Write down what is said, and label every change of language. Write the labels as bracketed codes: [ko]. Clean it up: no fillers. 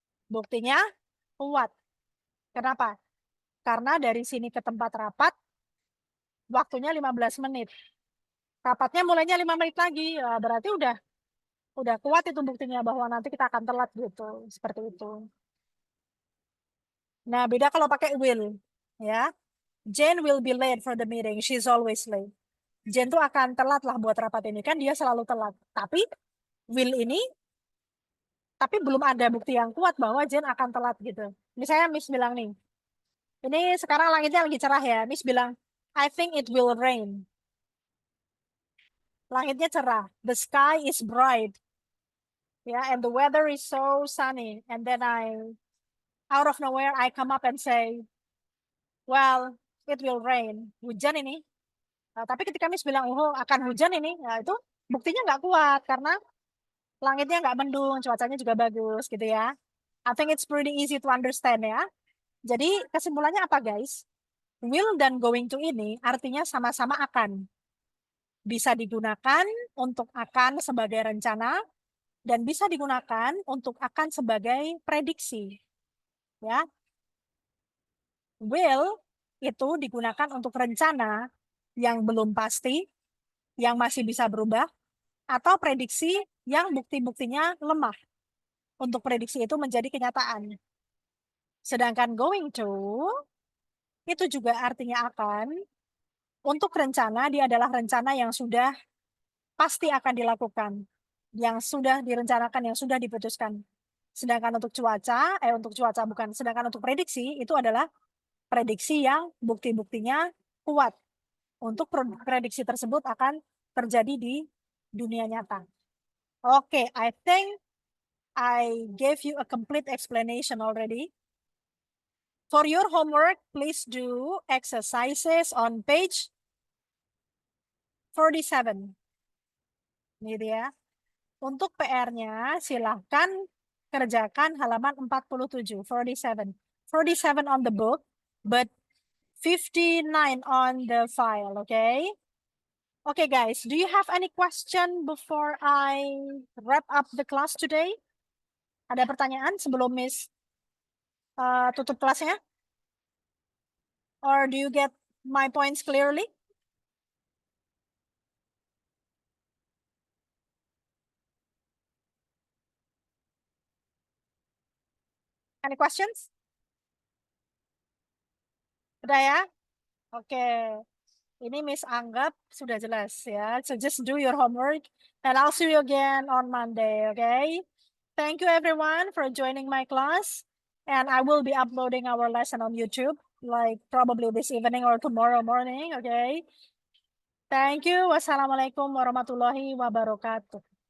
[id] Buktinya kuat. Kenapa? Karena dari sini ke tempat rapat, waktunya 15 menit. Rapatnya mulainya 5 menit lagi, ya, berarti udah kuat itu buktinya bahwa nanti kita akan telat gitu. Seperti itu. Nah, beda kalau pakai will. [en] Ya, Jane will be late for the meeting. She's always late. [id] Jane tuh akan telat lah buat rapat ini. Kan dia selalu telat. Tapi will ini, tapi belum ada bukti yang kuat bahwa Jane akan telat gitu. Misalnya Miss bilang nih, ini sekarang langitnya lagi cerah ya. Miss bilang, [en] I think it will rain. [id] Langitnya cerah. [en] The sky is bright. Yeah, and the weather is so sunny. And then out of nowhere, I come up and say, well, it will rain. [id] Hujan ini. Nah, tapi ketika Miss bilang, oh akan hujan ini, ya itu buktinya nggak kuat karena langitnya nggak mendung, cuacanya juga bagus gitu ya. [en] I think it's pretty easy to understand ya. [id] Jadi kesimpulannya apa guys? Will dan going to ini artinya sama-sama akan. Bisa digunakan untuk akan sebagai rencana dan bisa digunakan untuk akan sebagai prediksi. Ya. Will itu digunakan untuk rencana yang belum pasti, yang masih bisa berubah, atau prediksi yang bukti-buktinya lemah. Untuk prediksi itu menjadi kenyataan. Sedangkan going to, itu juga artinya akan. Untuk rencana, dia adalah rencana yang sudah pasti akan dilakukan. yang sudah direncanakan, yang sudah diputuskan. Sedangkan untuk cuaca, sedangkan untuk prediksi itu adalah prediksi yang bukti-buktinya kuat. Untuk prediksi tersebut akan terjadi di dunia nyata. [en] Oke, I think I gave you a complete explanation already. For your homework, please do exercises on page 47. [id] Gitu ya. Untuk PR-nya, silahkan kerjakan halaman 47, 47. [en] 47 on the book, but 59 on the file, okay? Okay, guys, do you have any question before I wrap up the class today? [id] Ada pertanyaan sebelum Miss tutup kelasnya? [en] Or do you get my points clearly? Any questions? [id] Udah ya? Oke. Ini Miss anggap sudah jelas ya. [en] So just do your homework and I'll see you again on Monday, okay? Thank you everyone for joining my class. And I will be uploading our lesson on YouTube, like probably this evening or tomorrow morning, okay? Thank you. [ar] Wassalamualaikum warahmatullahi wabarakatuh.